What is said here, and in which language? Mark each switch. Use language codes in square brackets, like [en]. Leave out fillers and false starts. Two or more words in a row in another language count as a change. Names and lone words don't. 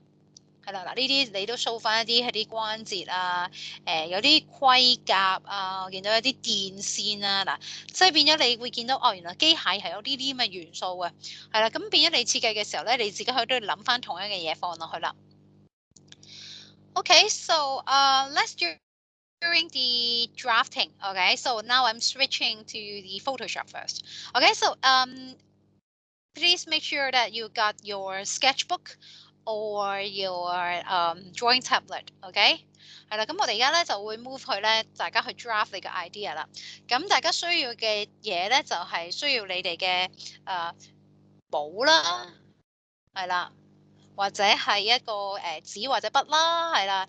[yue] 係啦，嗱呢啲你都 show 翻一啲係啲關節啊，有啲盔甲啊，我見到有啲電線啊，嗱，即係變咗你會見到哦，原來機械係有呢啲咁嘅元素嘅，係啦，咁變咗你設計嘅時候咧，你自己都要諗翻同樣嘅嘢放落去啦。 [en] Okay, so let's do during the drafting. Okay, so now I'm switching to the Photoshop first. Okay, so please make sure that you got your sketchbook or your drawing tablet，OK？ [yue] 係啦，咁我哋而家咧就會 move 去咧，大家去 draft 你嘅 idea 啦。咁大家需要嘅嘢咧就係需要你哋嘅簿啦，係啦。或者係一個紙或者筆啦，係啦。